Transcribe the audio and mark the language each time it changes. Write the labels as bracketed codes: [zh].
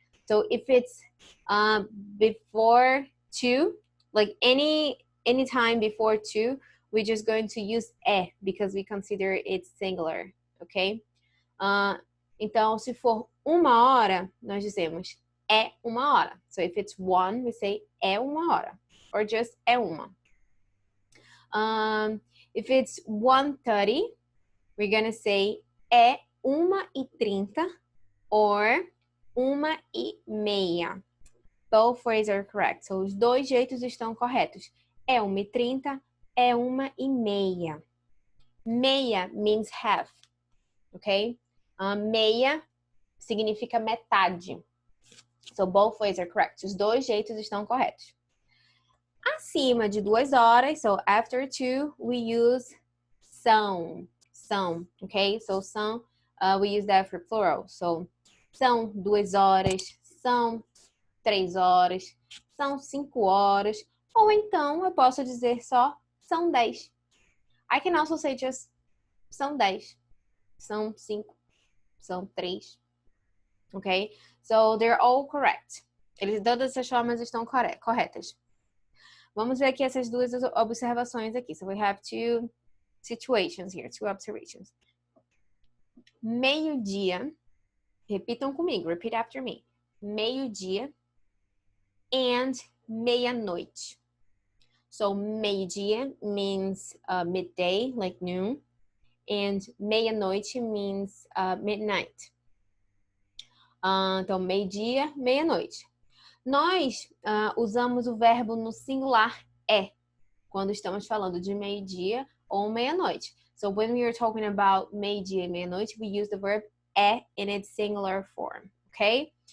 [en] So if it's before 2, like any time before 2, we're just going to use because we consider it singular, ok? [pt] Então, se for 1 hora, nós dizemos é 1 hora. [en] So if it's 1, we say [pt] é 1 hora, [en] or just [pt] é uma. [en] If it's 1:30, we're gonna say [pt] é 1:30 [en] or 1:30. Both ways are correct. [pt] So, os dois jeitos estão corretos. É 1:30, é 1:30. Meia [en] means half, ok? [pt] Meia significa metade. [en] So, both ways are correct. [pt] Os dois jeitos estão corretos. Acima de 2 horas, [en] so after 2, we use [pt] são. [en] São, ok? So, são, we use that for plural. [pt] So, são 2 horas, são 3 horas, são 5 horas, ou então eu posso dizer só são 10. [en] I can also say just [pt] são 10, são 5, são 3, [en] ok? So they're all correct. [pt] Todas essas formas estão corretas. Vamos ver aqui essas duas observações aqui. [en] So we have 2 situations here, 2 observations. [pt] Meio-dia, repitam comigo, [en] repeat after me. [pt] Meio-dia and meia-noite. [en] So meio-dia means midday, like noon, and meia-noite means midnight. [pt] Então, meio-dia, meia-noite. Nós usamos o verbo no singular é, quando estamos falando de meio-dia ou meia-noite. [en] So when we are talking about [pt] meio-dia e meia-noite, [en] we use the verb é in its singular form, ok?